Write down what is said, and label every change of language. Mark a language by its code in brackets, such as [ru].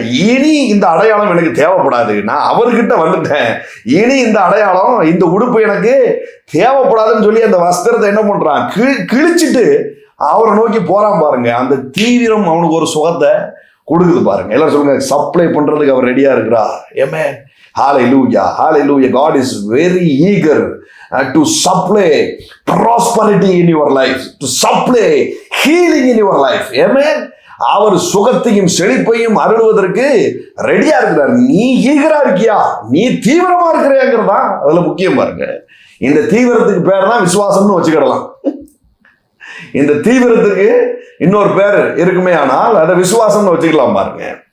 [ta] இனி இந்த அடையாளம் எனக்கு தேவைப்படாது, நான் அவர்கிட்ட வந்துட்டேன், இனி இந்த அடையாளம், இந்த உடுப்பு எனக்கு தேவைப்படாதுன்னு சொல்லி அந்த வஸ்திரத்தை என்ன பண்றான்? கிழிச்சிட்டு அவரை நோக்கி போறான் பாருங்க. அந்த தீவிரம் அவனுக்கு ஒரு சுகத்தை கொடுக்குது பாருங்க. எல்லாரும் சொல்லுங்க, சப்ளை பண்றதுக்கு அவர் ரெடியா இருக்கிறா. ஆமென். ஹalleluya, hallelujah. [en] God is very eager to supply prosperity in your life, to supply healing in your life. Amen. [ta] அவர் சுகத்தையும் செழிப்பையும் அருள்வதற்கு ரெடியா இருக்கிறார். நீ ஈகரா இருக்கியா? நீ தீவிரமா இருக்கிறேங்கிறதா அதுல முக்கியம் பாருங்க. இந்த தீவிரத்துக்கு பேர் தான் விசுவாசம்னு வச்சுக்கிடலாம். இந்த தீவிரத்துக்கு இன்னொரு பேர் இருக்குமே, ஆனால் அதை விசுவாசம்னு வச்சுக்கலாம் பாருங்க.